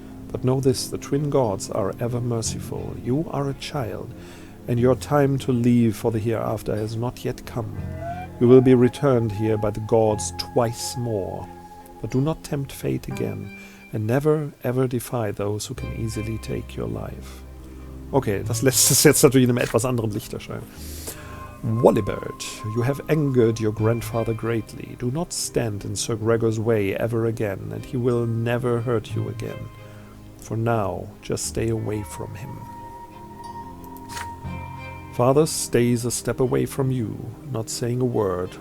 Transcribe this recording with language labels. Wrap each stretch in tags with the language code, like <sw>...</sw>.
<en>But know this, the twin gods are ever merciful. You are a child, and your time to leave for the hereafter has not yet come. You will be returned here by the gods twice more. But do not tempt fate again. and never ever defy those who can easily take your life.</en> <de>Okay, das lässt es jetzt natürlich in einem etwas anderen Licht erscheinen.</de> <en>Wallibird, you have angered your grandfather greatly. Do not stand in Sir Gregor's way ever again, and he will never hurt you again. For now, just stay away from him. Father stays a step away from you, not saying a word.</en>